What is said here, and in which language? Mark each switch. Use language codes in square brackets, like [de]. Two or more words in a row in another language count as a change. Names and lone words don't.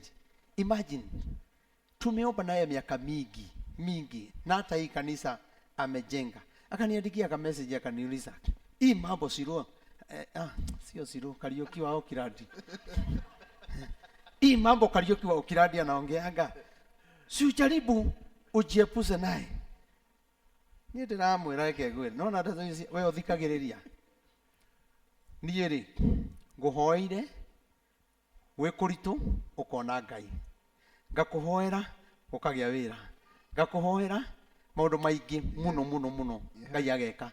[sw] Imagine tumeomba naye miaka mingi na hata hii kanisa amejenga, akaniandikia kama message, akaniuliza hii mambo sio sio siro Kariuki wa Auckland. Hii mambo Kariuki wa Auckland anaongeanga, si ujaribu ujiepuse naye. [ki] Ni ndiramwira reke ngwe, no na wewe uthikagiriria. Niĩ rĩ ngũhoire wĩ kũritũ ũkona Ngai, ngakũhoera ũkagĩa wĩra, ngakũhoera maũndũ maingĩ mũno Ngai ageka.